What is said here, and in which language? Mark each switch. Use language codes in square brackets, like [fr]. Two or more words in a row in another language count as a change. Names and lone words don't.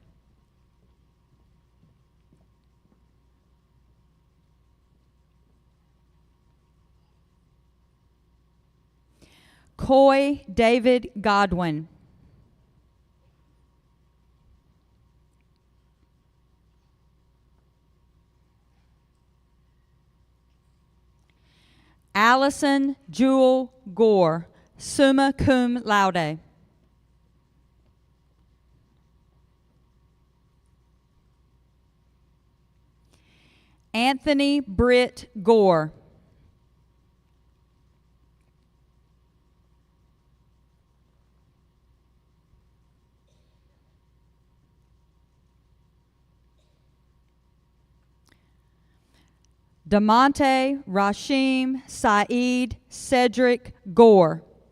[en] Coy David Godwin. Allison Jewel Gore, [la] summa cum laude. [en] Anthony Britt Gore. Damonte Rashim Saeed Cedric Gore.